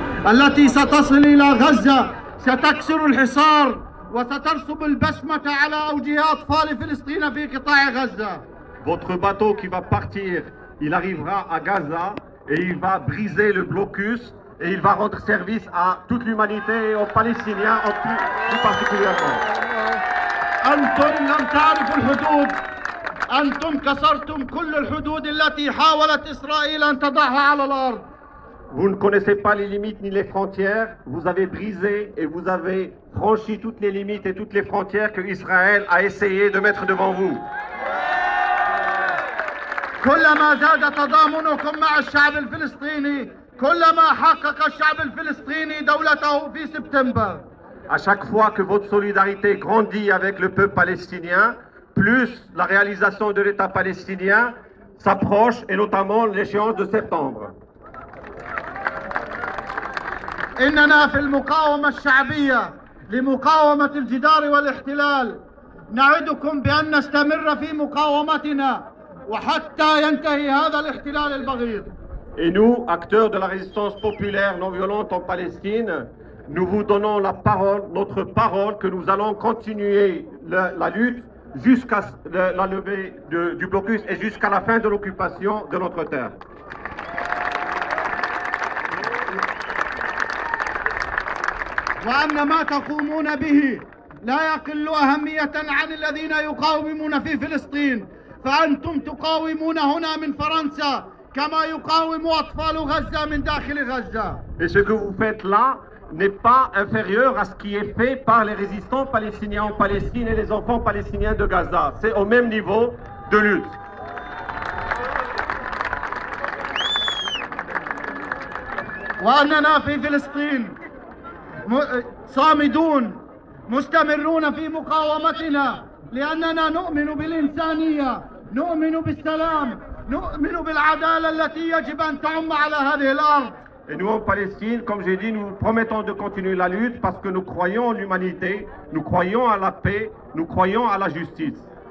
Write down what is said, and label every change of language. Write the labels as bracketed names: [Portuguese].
[Arabic] التي ستصل إلى غزة ستكسر الحصار وسترسم البسمة على أوجه أطفال فلسطين في قطاع غزة. [French] Votre bateau qui va partir, il arrivera à Gaza et il va briser le blocus et il va rendre service à toute l'humanité et aux Palestiniens plus particulièrement. [Arabic] أنتم لم تعرفوا الحدود، أنتم كسرتم كل الحدود التي حاولت إسرائيل أن تضعها على الأرض. [French] Vous ne connaissez pas les limites ni les frontières, vous avez brisé et vous avez franchi toutes les limites et toutes les frontières que Israël a essayé de mettre devant vous. [Arabic] كلما زاد تضامنكم مع الشعب الفلسطيني كلما حقق الشعب الفلسطيني دولته في سبتمبر. [French] À chaque fois que votre solidarité grandit avec le peuple palestinien, plus la réalisation de l'État palestinien s'approche, et notamment l'échéance de septembre. [Arabic] إننا في المقاومة الشعبية لمقاومة الجدار والاحتلال نعدكم بأن نستمر في مقاومتنا وحتى ينتهي هذا الاحتلال البغيض. [French] Et nous, acteurs de la résistance populaire non violente en Palestine, nous vous donnons la parole, notre parole, que nous allons continuer la lutte jusqu'à la levée du blocus et jusqu'à la fin de l'occupation de notre terre. [Arabic] وأن ما تقومون به لا يقل أهمية عن الذين يقاومون في فلسطين، فأنتم تقاومون هنا من فرنسا كما يقاوم أطفال غزة من داخل غزة. [French] Et ce que vous faites là n'est pas inférieur à ce qui est fait par les résistants palestiniens en Palestine et les enfants palestiniens de Gaza. C'est au même niveau de lutte. [Arabic] وأننا في فلسطين صامدون مستمرون في مقاومتنا لأننا نؤمن بالإنسانية، نؤمن بالسلام، نؤمن بالعدالة التي يجب أن تعم على هذه الأرض. [French] Et nous en Palestine, comme j'ai dit, nous promettons de continuer la lutte parce que nous croyons en l'humanité, nous croyons à la paix, nous croyons à la justice.